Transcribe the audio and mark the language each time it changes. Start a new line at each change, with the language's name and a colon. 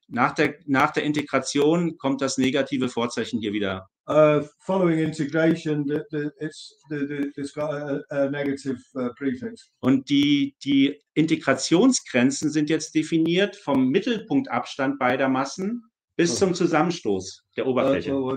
German: Nach der Integration kommt das negative Vorzeichen hier wieder.
English: Following integration, it's got a negative prefix.
German: Und die Integrationsgrenzen sind jetzt definiert vom Mittelpunktabstand beider Massen bis zum Zusammenstoß der Oberfläche.